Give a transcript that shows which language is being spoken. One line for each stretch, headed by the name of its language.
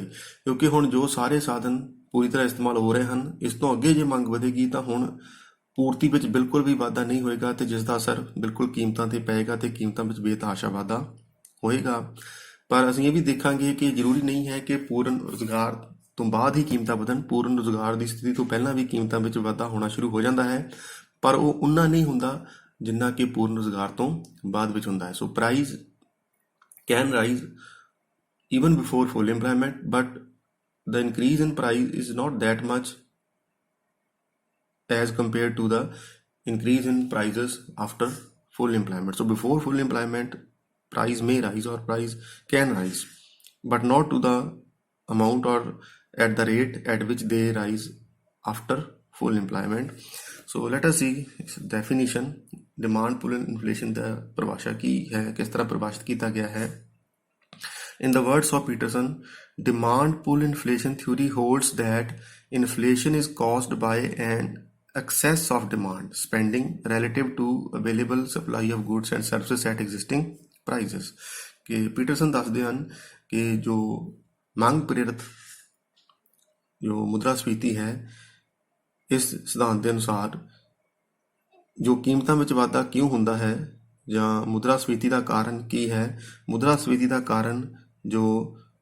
Punjabi: ਕਿਉਂਕਿ ਹੁਣ ਜੋ ਸਾਰੇ ਸਾਧਨ ਪੂਰੀ ਤਰ੍ਹਾਂ ਇਸਤੇਮਾਲ ਹੋ ਰਹੇ ਹਨ, ਇਸ ਤੋਂ ਅੱਗੇ ਜੇ ਮੰਗ ਵਧੇਗੀ ਤਾਂ ਹੁਣ ਪੂਰਤੀ ਵਿੱਚ ਬਿਲਕੁਲ ਵੀ ਵਾਧਾ ਨਹੀਂ ਹੋਏਗਾ ਤੇ ਜਿਸ ਦਾ ਅਸਰ ਬਿਲਕੁਲ ਕੀਮਤਾਂ ਤੇ ਪਏਗਾ ਤੇ ਕੀਮਤਾਂ ਵਿੱਚ ਬੇਤਹਾਸ਼ਾ ਵਾਧਾ ਹੋਏਗਾ। ਪਰ ਅਸੀਂ ਇਹ ਵੀ ਦੇਖਾਂਗੇ ਕਿ ਜ਼ਰੂਰੀ ਨਹੀਂ ਹੈ ਕਿ ਪੂਰਨ ਰੁਜ਼ਗਾਰ ਤੋਂ ਬਾਅਦ ਹੀ ਕੀਮਤਾਂ ਵਧਣ। ਪੂਰਨ ਰੁਜ਼ਗਾਰ ਦੀ ਸਥਿਤੀ ਤੋਂ ਪਹਿਲਾਂ ਵੀ ਕੀਮਤਾਂ ਵਿੱਚ ਵਾਧਾ ਹੋਣਾ ਸ਼ੁਰੂ ਹੋ ਜਾਂਦਾ ਹੈ, ਪਰ ਉਹ ਉਨਾ ਨਹੀਂ ਹੁੰਦਾ ਜਿੰਨਾ ਕਿ ਪੂਰਨ ਰੁਜ਼ਗਾਰ ਤੋਂ ਬਾਅਦ ਵਿੱਚ ਹੁੰਦਾ ਹੈ।
English: So price can rise even before full employment, but the increase in price is not that much as compared to the increase in prices after full employment. So before full employment price may rise or price can rise, but not to the amount or at the rate at which they rise after full employment. So let us see definition demand pull inflation
Punjabi: ਦਾ ਪਰਿਭਾਸ਼ਾ ਕੀ ਹੈ, ਕਿਸ ਤਰ੍ਹਾਂ ਪਰਿਭਾਸ਼ਿਤ ਕੀਤਾ ਗਿਆ ਹੈ।
English: In the words of Peterson, demand pull inflation theory holds that inflation is caused by an excess of demand spending relative to available supply of goods and services at existing prices.
Punjabi: कि Peterson ਦੱਸਦੇ ਹਨ कि जो ਮੰਗ ਪ੍ਰੇਰਿਤ जो ਮੁਦਰਾਸਫੀਤੀ ਹੈ, ਇਸ ਸਿਧਾਂਤ ਦੇ ਅਨੁਸਾਰ ਜੋ ਕੀਮਤਾਂ ਵਿੱਚ ਵਾਧਾ ਕਿਉਂ ਹੁੰਦਾ ਹੈ ਜਾਂ ਮੁਦਰਾਸਫੀਤੀ ਦਾ ਕਾਰਨ ਕੀ ਹੈ। ਮੁਦਰਾਸਫੀਤੀ ਦਾ ਕਾਰਨ ਜੋ